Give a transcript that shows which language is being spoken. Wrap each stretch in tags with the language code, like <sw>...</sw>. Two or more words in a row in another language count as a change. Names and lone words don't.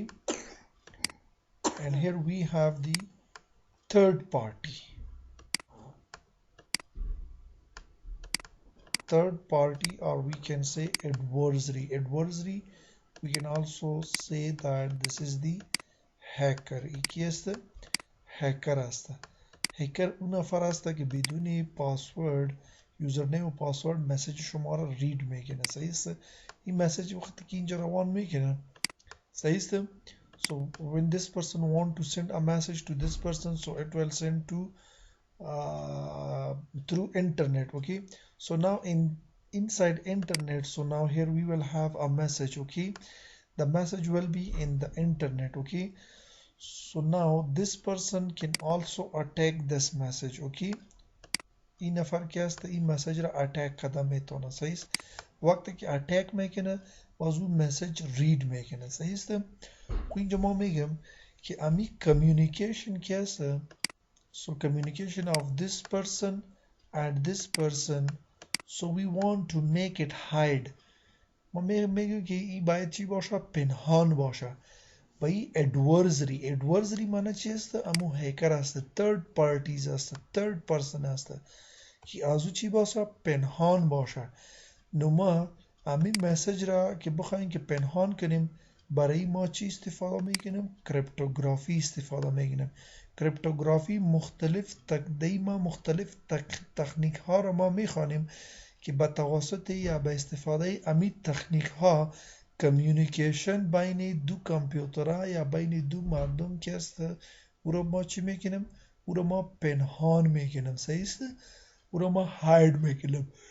<en>And here we have the third party, or we can say adversary. We can also say that this is the hacker.</en> <fa>کی است؟ hacker است. hacker اون نفر است که بدون پاسورد، یوزرنیم و پاسورد مسیج شما را رید میکنه. صحیح است؟ این مسیج وقتی که اینجا روان میکنه، صحیح است؟</fa> <en>So when this person want to send a message to this person, so it will send to through internet, okay. So now inside internet, so now here we will have a message, okay. The message will be in the internet, okay. So now this person can also attack this message, okay.</en> <fa>این نفر که هست این مسیج را اتک کده میتونه. صحیح است؟ وقتی که اتک میکنه باز اون مسیج رید میکنه. صحیح است؟ خب اینجا ما میگم که امی communication که هست</fa> <en>so communication of this person and this person so we want to make it hide</en> <fa>ما میگیم که این باید چی باشه پنهان باشه و این adversary معنی چی است امو هیکر است</fa> <en>third parties</en> <fa>است</fa> <en>third person</en> <fa>است که ازو چی باشه پنهان باشه نو ما امی مسیج را که بخوایم که پنهان کنیم برای ما چی استفاده میکنیم کریپتوگرافی استفاده میکنیم کریپتوگرافی مختلف تکنیک ها را ما میخوانیم که به توسط یا به استفاده امی تکنیک ها کمیونیکیشن بین دو کامپیوترها یا بین دو مردم که است او را ما چی میکنیم او را ما پنهان میکنیم صحیح است او را ما هاید میکنیم</fa>